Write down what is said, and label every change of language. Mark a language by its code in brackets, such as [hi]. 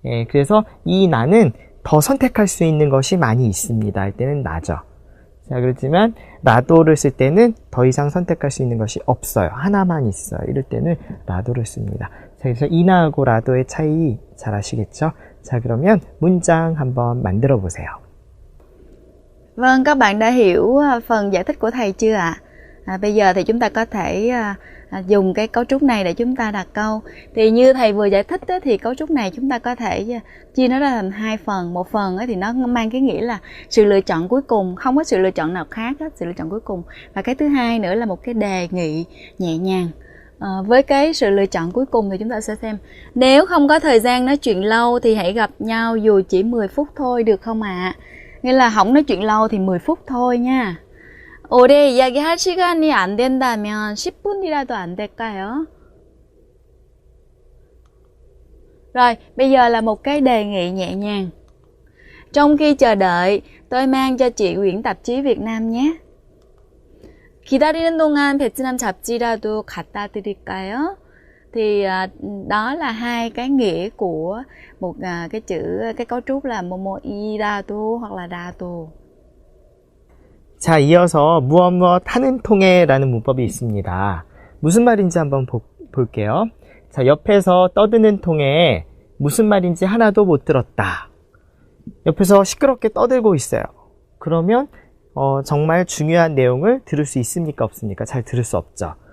[ko] 그래서 이 나는 더 선택할 수 있는 것이 많이 있습니다. 할 때는 나죠. 자, 그렇지만 라도를 쓸 때는 더 이상 선택할 수 있는 것이 없어요. 하나만 있어요. 이럴 때는 라도를 씁니다. 자, 그래서 이나하고 라도의 차이 잘 아시겠죠? 자, 그러면 문장 한번 만들어 보세요. [vi] Vâng, các bạn đã hiểu phần giải thích của thầy chưa ạ? Bây giờ thì chúng ta có thể dùng cái cấu trúc này để chúng ta đặt câu. Thì như thầy vừa giải thích đó, thì cấu trúc này chúng ta có thể chia nó ra thành hai phần. Một phần thì nó mang cái nghĩa là sự lựa chọn cuối cùng, không có sự lựa chọn nào khác hết, sự lựa chọn cuối cùng. Và cái thứ hai nữa là một cái đề nghị nhẹ nhàng. Với cái sự lựa chọn cuối cùng thì chúng ta sẽ xem, nếu không có thời gian nói chuyện lâu thì hãy gặp nhau dù chỉ 10 phút thôi được không ạ? Nghĩa là không nói chuyện lâu thì 10 phút thôi nha. [ko] 오래 이야기할 시간이 안 된다면 10분이라도 안 될까요? [vi] Rồi, bây giờ là một cái đề nghị nhẹ nhàng. Trong khi chờ đợi, tôi mang cho chị quyển tạp chí Việt Nam nhé. [ko] 기다리는 동안 베트남 잡지라도 갖다 드릴까요? [vi] Thì đó là hai cái nghĩa của một cái cấu trúc là momo irato hoặc là dato. [ko] 자, 이어서 무엇 하는 통에라는 문법이 있습니다. 무슨 말인지 한번 볼게요. 자, 옆에서 떠드는 통에 무슨 말인지 하나도 못 들었다. 옆에서 시끄럽게 떠들고 있어요. 그러면 정말 중요한 내용을 들을 수 있습니까? 없습니까? 잘 들을 수 없죠.